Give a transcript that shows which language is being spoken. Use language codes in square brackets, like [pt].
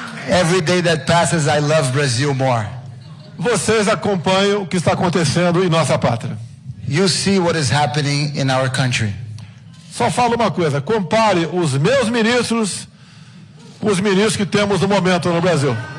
[en] Every day that passes, I love Brazil more. [pt] Vocês acompanham o que está acontecendo em nossa pátria. [en] You see what is happening in our country. [pt] Só falo uma coisa, compare os meus ministros com os ministros que temos no momento no Brasil.